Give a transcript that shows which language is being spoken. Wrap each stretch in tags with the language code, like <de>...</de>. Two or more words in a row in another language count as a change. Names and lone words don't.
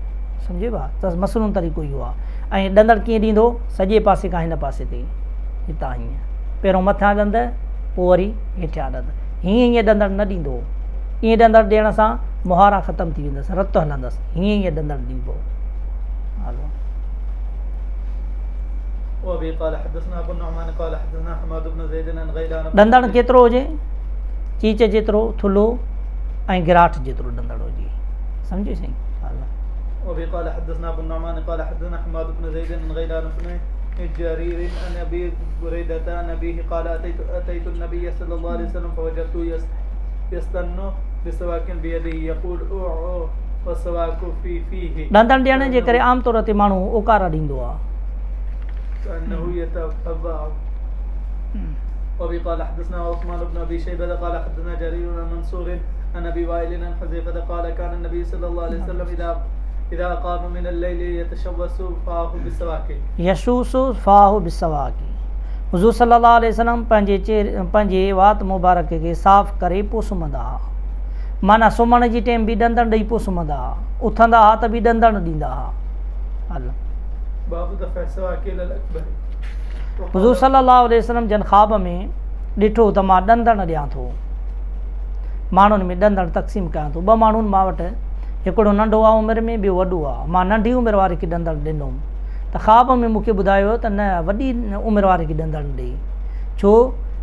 <sd>सम्झे भा? त मसनून तरीक़ो इहो आहे। ऐं ॾंदड़ कीअं ॾींदो सॼे पासे खां हिन पासे ते हितां हीअं पहिरियों मथां ॾंद पोइ वरी हेठियां ॾंद हीअं ॾंदड़ न ॾींदो ईअं ॾंदड़ ॾियण सां मुहारा ख़तमु थी वेंदसि रतु हलंदसि हीअं ॾंदड़ ॾींबो हलो</sd> <ar>وأبي قال حدثنا أبو النعمان قال حدثنا حماد بن زيد عن غيلان</ar> <sd>ॾंदड़ केतिरो हुजे चीच जेतिरो थुल्हो ऐं गिराठ जेतिरो ॾंदड़ हुजे सम्झे साईं</sd> <ar>وأبي قال حدثنا أبو النعمان قال حدثنا حماد بن زيد عن غيلان بن جرير عن أبي بريدة عن أبيه قال أتيت النبي صلى الله عليه وسلم فوجدته يستن بسواك بيده يقول أوعو والسواك في فيه</ar> <sd>ॾंदड़ ॾियण जे करे आम तौर ते माण्हू ओकारा ॾींदो आहे</sd> <ar>كأنه يتبع. وأبي قال حدثنا عثمان بن أبي شيبة قال حدثنا جرير عن منصور عن أبي وائل عن حذيفة قال كان النبي صلى الله عليه وسلم إذا قام من الليل يتشوس فاه بالسواك يشوص فاه بالسواك</ar> <sd>हुज़ूर</sd> <ar>صلى الله عليه وسلم</ar> <sd>पंहिंजे वात मुबारक खे साफ़ करे पोइ सुम्हंदा हुआ माना सुम्हण जी टाइम बि ॾंदड़ ॾेई पोइ सुम्हंदा हुआ उथंदा हुआ त बि ॾंदड़ ॾींदा हुआ हल</sd> <ar>باب دفع السواك إلى الأكبر.</ar> <sd>हुज़ूर</sd> <ar>صلى الله عليه وسلم</ar> <sd>जन ख़्वाब में ॾिठो त मां ॾंदड़ ॾियां थो माण्हुनि में ॾंदड़ तक़सीम कयां थो ॿ माण्हुनि मां वटि हिकिड़ो नंढो आहे उमिरि में ॿियो वॾो आहे मां नंढी उमिरि वारे खे ॾंदड़ ॾिनमि त ख़्वाब में मूंखे ॿुधायो त न वॾी उमिरि वारे खे ॾंदड़ ॾे छो त</sd>